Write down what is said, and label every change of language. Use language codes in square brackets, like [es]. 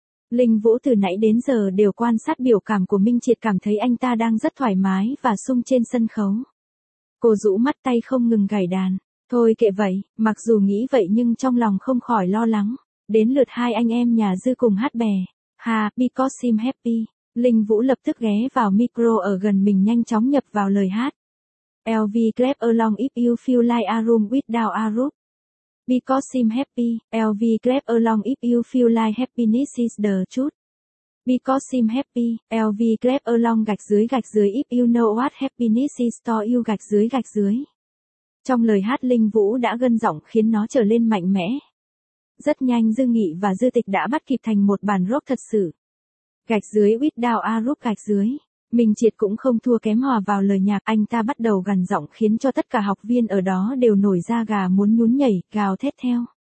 [vi] Linh Vũ từ nãy đến giờ đều quan sát biểu cảm của Minh Triệt, cảm thấy anh ta đang rất thoải mái và sung trên sân khấu. Cô rũ mắt tay không ngừng gảy đàn. Thôi kệ vậy, mặc dù nghĩ vậy nhưng trong lòng không khỏi lo lắng. Đến lượt hai anh em nhà Dư cùng hát bè. Ha, [en] because I'm happy. [vi] Linh Vũ lập tức ghé vào micro ở gần mình nhanh chóng nhập vào lời hát. [en] LV clap along if you feel like a room without a roof. Because I'm happy, LV clap along if you feel like happiness is the truth. Because I'm happy, LV clap along [vi] gạch dưới [en] if you know what happiness is to you gạch dưới. [vi] Trong lời hát Linh Vũ đã gân giọng khiến nó trở lên mạnh mẽ. Rất nhanh Dư Nghị và Dư Tịch đã bắt kịp thành một bản rock thật sự. Gạch dưới [en] without a roof [vi] gạch dưới. Minh Triệt cũng không thua kém hòa vào lời nhạc, anh ta bắt đầu gằn giọng khiến cho tất cả học viên ở đó đều nổi da gà muốn nhún nhảy, gào thét theo.